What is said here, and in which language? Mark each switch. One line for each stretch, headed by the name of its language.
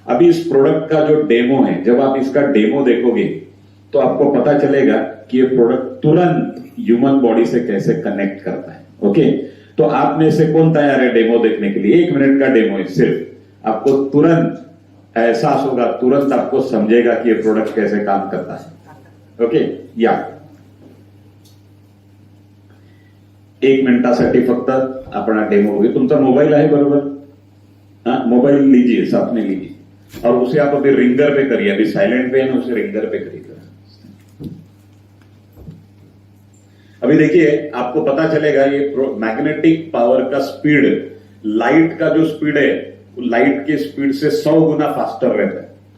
Hindi: अभी इस प्रोडक्ट का जो डेमो है, जब आप इसका डेमो देखोगे तो आपको पता चलेगा कि ये प्रोडक्ट तुरंत ह्यूमन बॉडी से कैसे कनेक्ट करता है। ओके, तो आप में से कौन तैयार है डेमो देखने के लिए? 1 मिनट का डेमो है सिर्फ, आपको तुरंत एहसास होगा, तुरंत आपको समझेगा कि ये प्रोडक्ट कैसे काम करता है।
Marathi: ओके, या 1 मिनिटासाठी फक्त आपण डेमो बघू। तुमचा मोबाइल आहे बरोबर?
Hindi: हाँ, मोबाइल लीजिए, साथ में लीजिए, और उसे आप अभी रिंगर पे करिए, अभी साइलेंट पे है ना, उसे रिंगर पे करिए। अभी देखिए, आपको पता चलेगा ये मैग्नेटिक पावर का स्पीड, लाइट का जो स्पीड है, लाइट की स्पीड से 100 गुना फास्टर रहता है।